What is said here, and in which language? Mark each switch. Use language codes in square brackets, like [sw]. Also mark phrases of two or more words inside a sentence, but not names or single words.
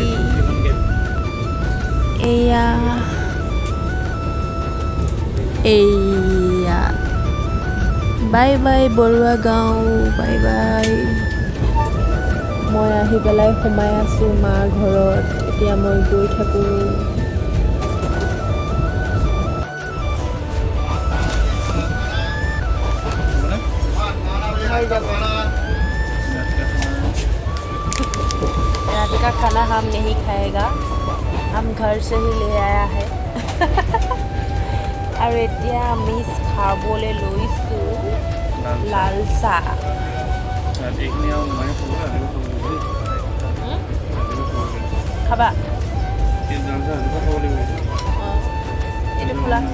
[as] এয়া বাই বাই বৰুৱা গাঁও, বাই বাই। মই আহি পেলাই সোমাই আছোঁ মাৰ ঘৰত। এতিয়া মই গৈ থাকোঁ। [hi] रात का खाना हम नहीं खाएगा, हम घर से ही ले आया है। [as] আৰু এতিয়া আমি খাবলৈ লৈছোঁ লাল চাহ। খাবা? এইটো খোলা।